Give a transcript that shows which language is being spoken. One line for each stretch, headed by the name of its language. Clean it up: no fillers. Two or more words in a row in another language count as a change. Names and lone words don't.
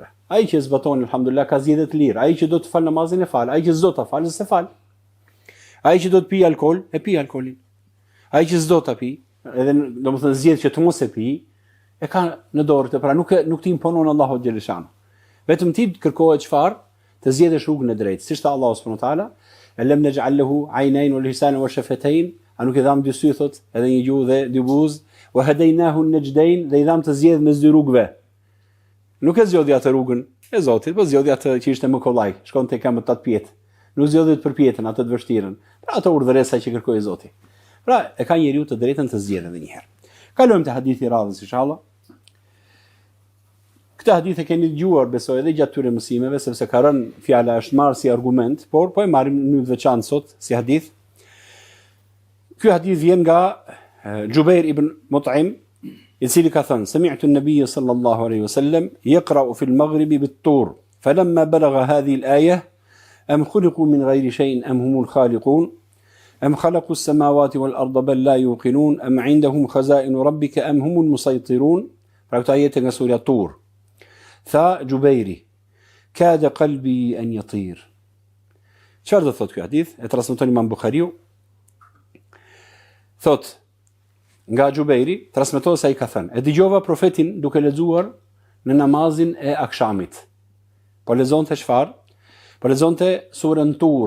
Albanian: Ai që zbaton alhamdulillah ka zgjedhje të lirë, ai që do të fal namazin e fal, ai që s'do ta falë se fal. Ai që do të pijë alkool, e pi alkoolin. Ai që s'do ta pi, edhe domethënë zgjedh që të mos e pi, e ka në dorë të, pra nuk të imponon Allahu xhaleshan. Vetëm ti kërkohet çfarë? Të zgjedhësh rrugën e drejtë. Siç tha Allahu
Arabic: سبحانه وتعالى, "ألم نجعل له عينين ولسانا وشفتين",
Albanian: a nuk i dham dy sy thot, edhe një gjuhë dhe dy buzë,
Arabic: "وهديناه النجدين",
Albanian: dhe i dham të zgjedh mes dy rrugëve. Nuk e zgjodhi atë rrugën e Zotit, po zgjodhi atë që ishte më kollaj, shkon tek më tat pjetë. Nuk zgjodhi të përpjetën, atë të vështirën. Pra ato urdhëresa që kërkoi Zoti. Pra e ka njeriu të drejtën të zgjedhë edhe një herë. Kalojmë te hadithi i radhës inshallah. Këtë hadith e keni dëgjuar besoj edhe gjatë tyre mësimeve, sepse ka rënë fjala është marrë si argument, por po e marrim në mënyrë të veçantë sot si hadith. Ky hadith vjen nga Jubair ibn Mut'im, i cili ka thënë:
Arabic: "سمعت النبي صلى الله عليه وسلم يقرأ في المغرب بالطور فلما بلغ هذه الآية أم خلقوا من غير شيء أم هم الخالقون أم خلقوا السماوات والأرض بل لا يوقنون أم عندهم خزائن ربك أم هم المسيطرون."
Albanian: Pra këto ajete nga surja Tur. Tha Jubairi,
Arabic: "كاد قلبي أن يطير."
Albanian: Çfarë do thotë ky hadith? E transmeton Imam Buhariu. Thot nga Jubairi, transmetohet se ai ka thënë: "E dëgjova profetin duke lexuar në namazin e akshamit." Po lexonte çfarë? Po lexonte surën Tur.